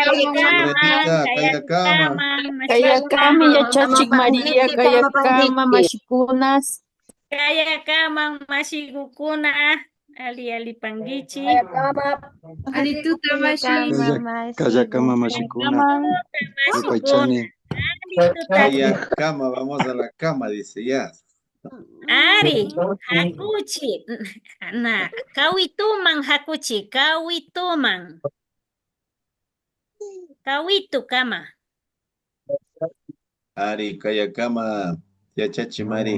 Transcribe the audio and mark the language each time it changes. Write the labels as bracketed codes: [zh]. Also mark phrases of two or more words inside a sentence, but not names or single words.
[qu] Kayakama yachachik María, kayakama mashikunas. Kayakama mashikukuna. Ali pangichi. Alituta mashi. Kayakama mashikuna. Yupaychani. Kayakama, [es] vamos a la cama, dice ya. [qu] Ari, hakuchi. Kawituman hakuchi, kawituman. Kawitu kama. Ari, kayakama, yachachi Mari.